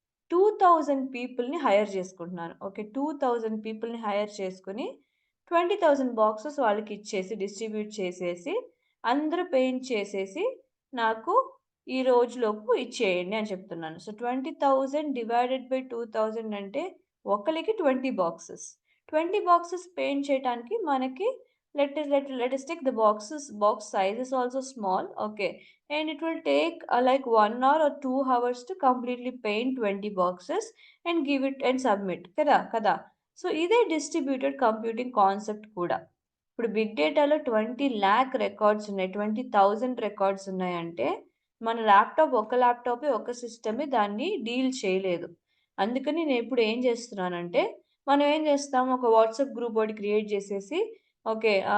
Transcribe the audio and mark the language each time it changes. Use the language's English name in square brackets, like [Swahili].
[Telugu] 2,000 పీపుల్‌ని హైర్ చేసుకుంటున్నాను. ఓకే. 2,000 పీపుల్‌ని హైర్ చేసుకొని 20,000 బాక్సెస్ వాళ్ళకిచ్చేసి డిస్ట్రిబ్యూట్ చేసేసి అందరూ పెయింట్ చేసేసి నాకు ఈ రోజులోపు ఇచ్చేయండి అని చెప్తున్నాను. సో, 20,000 డివైడెడ్ బై 2,000 అంటే ఒకళ్ళకి 20 బాక్సెస్. 20 బాక్సెస్ పెయింట్ చేయటానికి మనకి [English] let us take the box size is also small, okay, and it will take like 1 hour or 2 hours to completely paint 20 boxes and give it and submit [Telugu] కదా. So ఇదే distributed computing concept కూడా. ఇప్పుడు big డేటాలో 20,00,000 records ఉన్నాయి, 20,000 records ఉన్నాయంటే మన ఒక ల్యాప్టాపే ఒక సిస్టమే దాన్ని డీల్ చేయలేదు. అందుకని నేను ఇప్పుడు ఏం చేస్తున్నానంటే, మనం ఏం చేస్తాం, ఒక వాట్సాప్ గ్రూప్ ఒకటి క్రియేట్ చేసేసి ఓకే.